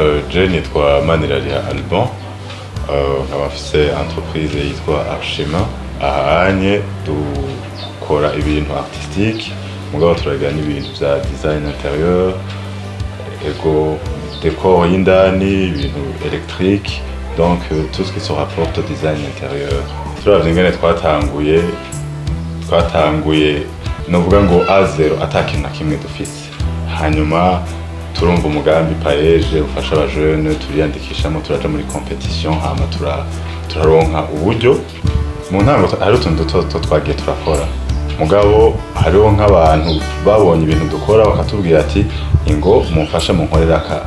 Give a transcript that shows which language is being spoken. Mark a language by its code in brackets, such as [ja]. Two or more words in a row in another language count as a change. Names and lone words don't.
[rn] Je nitwa Manirarira Alban, nkaba mfise entreprise yitwa Archema. Ahanye dukora ibintu artistique, mugabo turagira n'ibintu vya [fr] design intérieur, [rn] ego décor y'indani, ibintu électrique, [fr] donc tout ce qui se rapporte au design intérieur. [rn] Turavye ingene twatanguye novuga ngo A0 atakintu na kimwe dufise. Hanyuma turumva umugambi paeje ufasha abajeune, turiyandikishamo, turaja muri competition, hama turaronka uburyo. Mu ntango hari utuntu duto twagiye turakora, mugabo hariho nk'abantu babonye ibintu dukora bakatubwira ati ingo mumfashe munkorera aka.